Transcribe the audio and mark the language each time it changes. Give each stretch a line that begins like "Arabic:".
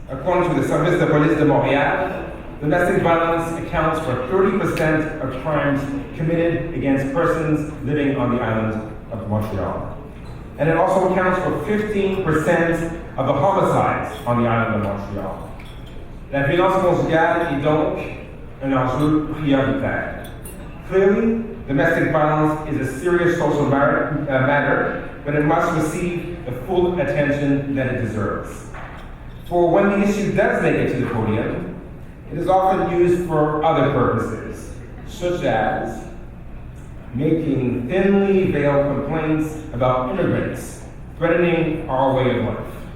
English: According to the Service de Police de Montréal, domestic violence accounts for 30% of crimes committed against persons living on the island of Montreal. And it also accounts for 15% of the homicides on the island of Montreal.
French: La violence conjugale est donc un enjeu prioritaire.
English: Clearly, domestic violence is a serious social matter, but it must receive the full attention that it deserves. For when the issue does make it to the podium, it is often used for other purposes, such as making thinly veiled complaints about immigrants threatening our way of life.